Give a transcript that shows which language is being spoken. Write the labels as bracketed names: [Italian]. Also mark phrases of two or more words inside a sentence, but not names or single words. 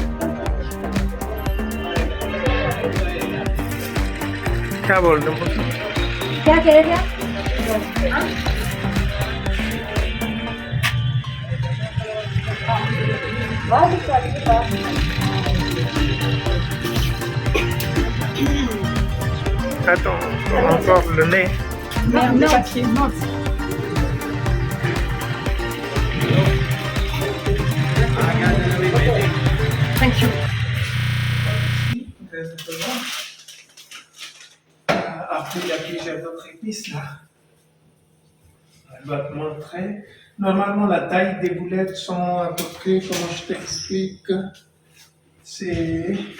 [Hindi] क्या बोल रहे हो? क्या कह रहे थे आप [French] Attends, encore le nez. non, le papier, non. [English] Thank you. [French] Après, il y a plusieurs autres épices là. Elle va te montrer. Normalement, la taille des boulettes sont à peu près, comment je t'explique, c'est.